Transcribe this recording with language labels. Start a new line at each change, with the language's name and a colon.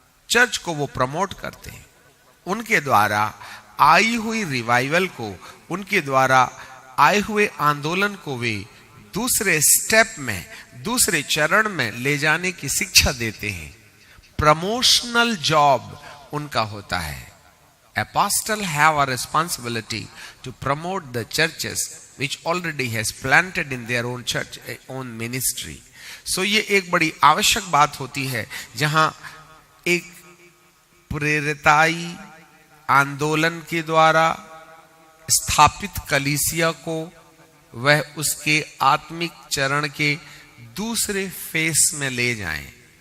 Hindi: Church को वो promote करते हैं, उनके द्वारा आई हुई रिवाइवल को, उनके द्वारा आए हुए आंदोलन को वे दूसरे स्टेप में, दूसरे चरण में ले जाने की शिक्षा देते हैं। प्रमोशनल जॉब उनका होता है।
English: Apostle have a responsibility to promote the churches which already has planted in their own church, own ministry.
Hindi: So ये एक बड़ी आवश्यक बात होती है, जहां एक प्रेरिताई आंदोलन के द्वारा स्थापित कलीसिया को वह उसके आत्मिक चरण के दूसरे फेस में ले जाएं।